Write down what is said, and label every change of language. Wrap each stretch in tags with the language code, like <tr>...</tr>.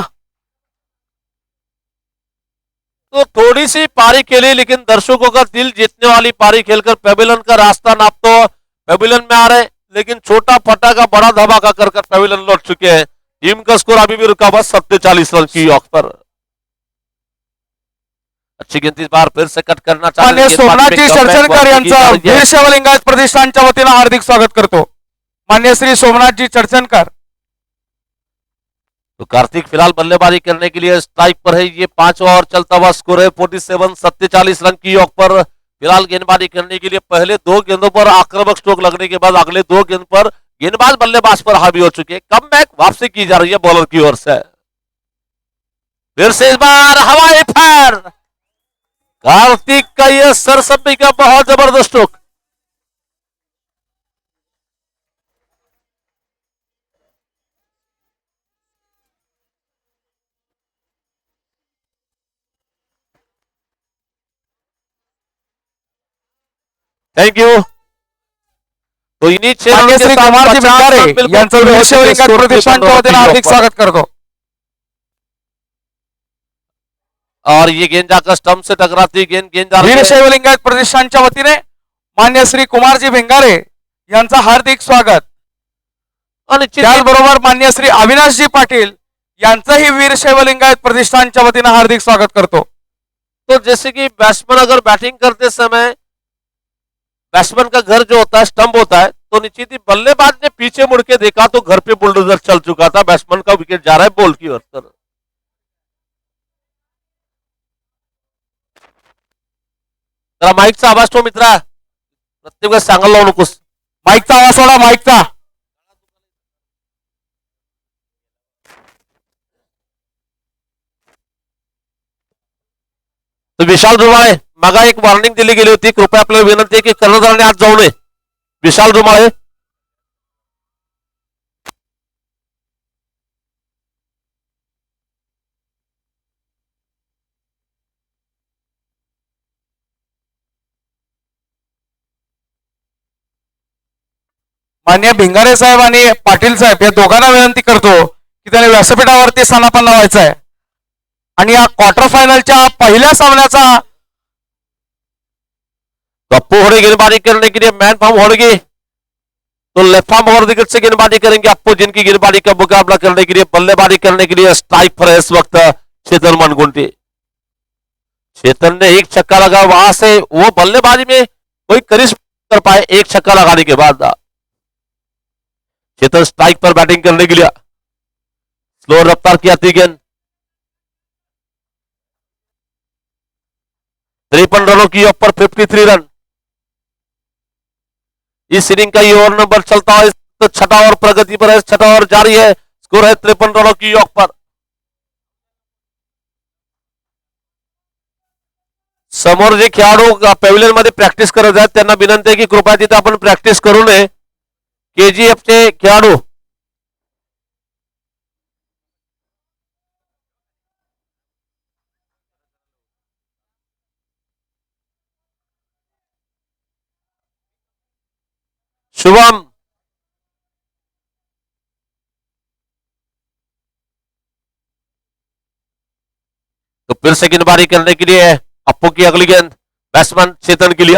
<hi>तो थोड़ी सी पारी खेली लेकिन दर्शकों का दिल जीतने वाली पारी खेलकर पेविलियन का रास्ता नाप तो पेविलियन में आ रहे, लेकिन छोटा फटाका बड़ा धमाका कर पेविलियन लौट चुके हैं। टीम का स्कोर अभी भी रुका हुआ 47 रन की औसत पर। अच्छी गेंद इस बार फिर से कट करना</hi> <mr>मान्य सोमनाथजी चर्चनकर यांचं वीरशैव लिंगायत प्रतिष्ठानच्या वतीनं हार्दिक स्वागत करतो। मान्य श्री सोमनाथजी चर्चनकर।</mr> <hi>तो कार्तिक फिलहाल बल्लेबाजी करने के लिए स्ट्राइक पर है। ये 5 ओवर चलता हुआ स्कोर है 47 रन की औसत पर। फिलहाल गेंदबाजी करने के लिए पहले 2 गेंदों पर आक्रामक स्ट्रोक लगने के बाद अगले 2 गेंद पर गेंदबाज बल्लेबाज पर हावी हो चुके। कमबैक वापसी की जा रही है बॉलर की ओर से। फिर से इस बार हवाई फायर, कार्तिक का यह सरसब्बी का बहुत जबरदस्त स्ट्रोक। Thank you. तो इन्हीं</hi> <mr>मान्य श्री कुमारजी भिंगारे यांचं वीरशैव लिंगायत प्रतिष्ठानच्या वतीनं हार्दिक स्वागत करतो।</mr> <hi>और ये गेंद जाकर स्टंप से टकराती गेंद जा रही है।</hi> <mr>वीरशैव लिंगायत प्रतिष्ठानच्या वतीने मान्य श्री कुमारजी भिंगारे यांचं हार्दिक स्वागत।</mr> <hi>और</hi> <mr>त्याचबरोबर मान्य श्री अविनाशजी पाटील यांचंही वीरशैव लिंगायत प्रतिष्ठानच्या वतीनं हार्दिक स्वागत करतो।</mr> <hi>तो जैसे कि बैट्समैन अगर बैटिंग करते समय बैट्समैन का घर जो होता है स्टंप होता है, तो निश्चित ही बल्लेबाज ने पीछे मुड़ के देखा तो घर पे बुलडोजर चल चुका था। बैट्समैन का विकेट जा रहा है बॉल की ओर।</hi> <mr>जरा माईकचा आवाज तो मित्रा, प्रत्येक वेळेस सांगायला लावू नकोस। माईकचा आवाज सोडा, माईकचा। तो विशाल रुमाळे, मागा एक वॉर्निंग दिली गेली होती, कृपया आपल्याला विनंती आहे की कर्णधाराने आज जाऊ नये। विशाल रुमाळे, मान्य भिंगारे साहेब आणि पाटील साहेब या दोघांना विनंती करतो की त्याने व्यासपीठावरती स्थानापन्न लावायचं आहे आणि या क्वार्टर फायनलच्या पहिल्या सामन्याचा</mr> <hi>अप्पू होड़े गेंदबाजी करने के लिए मैन फॉर्म होड़गी, तो लेफ्ट फॉर्म और विकेट से गेंदबाजी करेंगे अप्पू, जिनकी गेंदबाजी का मुकाबला करने के लिए बल्लेबाजी करने के लिए स्ट्राइक पर है इस वक्त चेतन मनगुंटी। चेतन ने एक छक्का लगा, वहां से वो बल्लेबाजी में कोई करिश्मा कर पाए एक छक्का लगाने के बाद। चेतन स्ट्राइक पर बैटिंग करने के लिए स्लो रफ्तार की आती गेंद, 53 रनों की ऊपर 53 रन। इस इनिंग का ये ओवर नंबर चलता है तो 6ठा ओवर प्रगति पर है, 6ठा ओवर जारी है, स्कोर है 53 रनों की योग पर।</hi> <mr>समोर जे खेळाडू पॅव्हिलियन मध्ये प्रॅक्टिस करत आहेत त्यांना विनंती आहे की कृपया तिथे आपण प्रॅक्टिस करू नये। केजीएफ चे खेळाडू शुभम,</mr> <hi>तो फिर से गेंदबाजी करने के लिए अप्पू की अगली गेंद बैट्समैन चेतन के लिए।</hi>